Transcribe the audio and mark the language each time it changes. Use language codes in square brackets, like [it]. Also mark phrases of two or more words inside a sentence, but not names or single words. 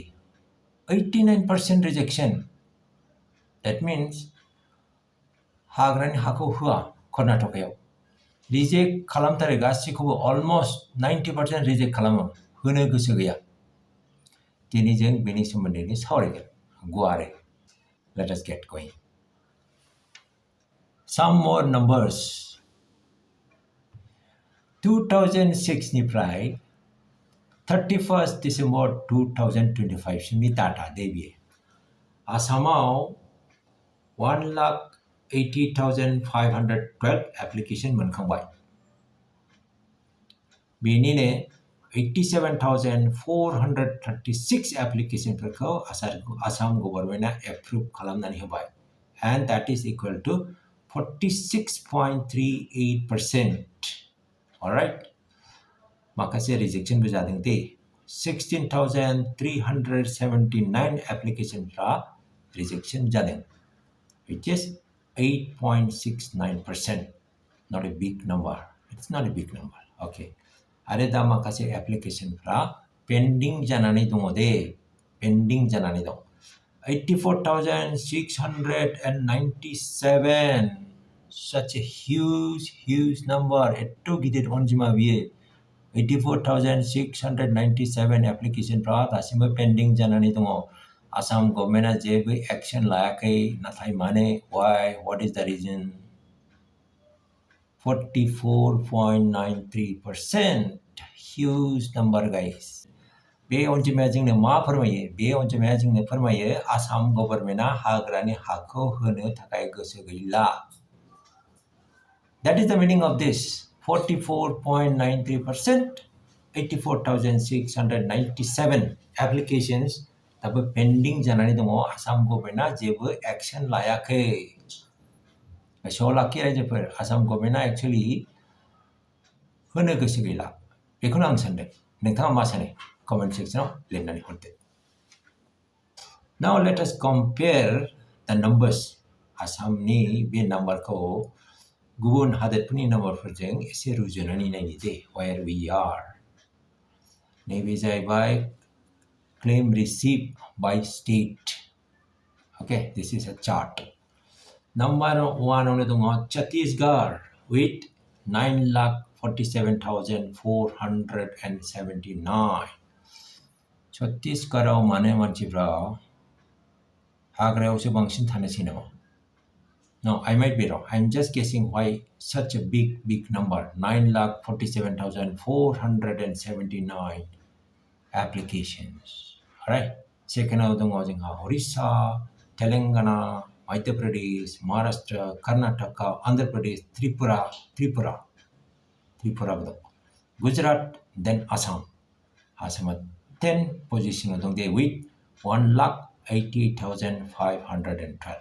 [brx] 89% रिजेक्शन। [en] That means [brx] हाग्रानि हाखौ होआ कर्नाटकायाव। रिजेक्ट खालामथारो गासिखौबो अलमोस्ट 90% रिजेक्ट खालामो, होनो गोसो गैया। दिनै जों बेनि सोमोन्दैनो सावरायगोन गुवारै। [en] Let us get going. Some more numbers. [brx] 2006 निफ्राय 31st December 2025 सिमनि डाटा देबियो। आसामाव 1,80,512 एप्लिकेशन मोनखांबाय। बेनिनो 87,436 एप्लिकेशनफोरखौ आसाम गभर्नमेन्टआ एप्रुभ खालामनानै होबाय। [en] And that is equal to 46.38%. Alright? [brx] माखासे रिजेक्शनबो जादों दे। 16,379 एप्लिकेशनफ्रा रिजेक्शन जादों, [en] which is 8.69%. Not a big number. It's not a big number. Okay. [brx] आरो दा माखासे एप्लिकेशनफ्रा पेन्डिं जानानै दङ दे, पेन्डिं जानानै दं। 84,697. [en] Such a huge number. [brx] एट्थ' गिदिर अनजिमा बियो। 84,697 एप्लिकेशनफ्रा दासिमबो पेन्डिं जानानै दङ। आसाम गभर्नमेन्टआ जेबो एक्शन लायाखै, नाथाय मानो? [en] Why? What is the reason? 44.93%. Huge number, guys. [brx] बे अनजिमाया जोंनो मा फोरमायो? बे अनजिमाया जोंनो फोरमायो आसाम गभर्नमेन्टआ हाग्रानि हाखौ होनो थाखाय गोसो गैला। [en] That is the meaning of this. [brx] 44.93%, 84,697 applications दाबो पेन्डिं जानानै दङ। आसाम गभर्नमेन्टआ जेबो एक्शन लायाखै। गोसोआव लाखि रायजोफोर, आसाम गभर्नमेन्टआ एक्चुअलि होनो गोसो गैला। बेखौनो आं सानदों। नोंथाङा मा सानो? [en] comment section [brx] लिरनानै हरदो। [en] Now let us compare the numbers. [brx] आसामनि बे नाम्बारखौ गुबुन हादोरफोरनि नाम्बारफोरजों एसे रुजुनानै नायनि दे, [en] where we are. [brx] नैबे जाहैबाय [en] claim received by state. Okay, this is a chart. Number 1 [brx] आवनो दङ [en] छत्तीसगढ़ with 9,47,479. [brx] छत्तीसगढ़आव माने मानसिफ्रा हाग्रायावसो बांसिन थानोसै नामा? [en] No, I might be wrong. I'm just guessing why such a big number. 9,47,479 applications. Alright. [brx] Second आव दङ जोंहा Orissa, Telangana, Madhya Pradesh, Maharashtra, Karnataka, Andhra Pradesh, Tripura दं. [en] Gujarat, then Assam. Assam 10 position [brx] दङ दे [en] with 1,80,512.